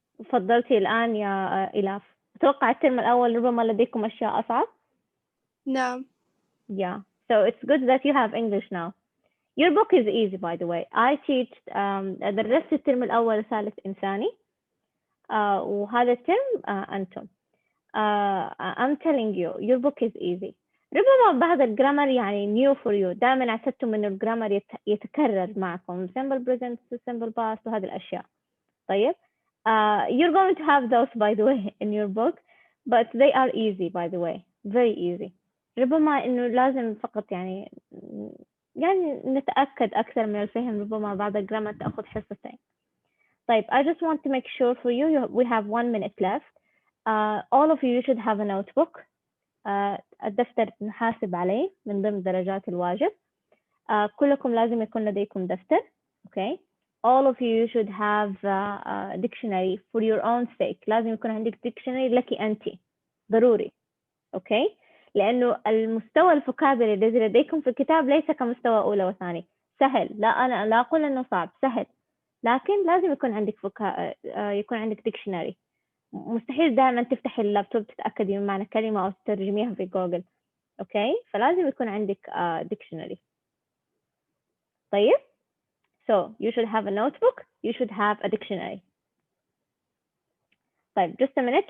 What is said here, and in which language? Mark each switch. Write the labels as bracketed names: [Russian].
[Arabic] فضلتي الآن يا إلاف؟ أتوقع الترم الأول ربما لديكم أشياء أصعب. نعم. [English] Yeah, so it's good that you have English now. Your book is easy, by the way. I teach [Arabic] درست الترم الأول ثالث إنساني وهذا الترم أنتم. [English] I'm telling you your book is easy. [Arabic] ربما بعض الجرامر يعني [English] new for you. [Arabic] دائما اعتدتم إنه الجرامر يتكرر معكم [English] simple present simple past [Arabic] وهذه الأشياء. [English] طيب you're going to have those by the way in your book but they are easy by the way very easy. [Arabic] ربما إنه لازم فقط يعني نتأكد أكثر من الفهم. ربما بعض الجرامر تأخذ حصتين. [English] طيب I just want to make sure for you we have 1 minute left. all of you should have a notebook. [Arabic] الدفتر نحاسب عليه من ضمن درجات الواجب. كلكم لازم يكون لديكم دفتر. [English] Okay. All of you should have a dictionary for your own sake. [Arabic] لازم يكون عندك dictionary لك أنت ضروري. [English] Okay. [Arabic] لأنه المستوى الفوكابولري الذي لديكم في الكتاب ليس كمستوى أولى وثاني. سهل. لا أنا لا أقول إنه صعب. سهل. لكن لازم يكون عندك يكون عندك dictionary. مستحيل دائما تفتحي اللابتوب تتأكدي من معنى كلمة أو تترجميها في جوجل. أوكي. فلازم يكون عندك dictionary. طيب. [English] So you should have a notebook. You should have a dictionary. طيب just a minute.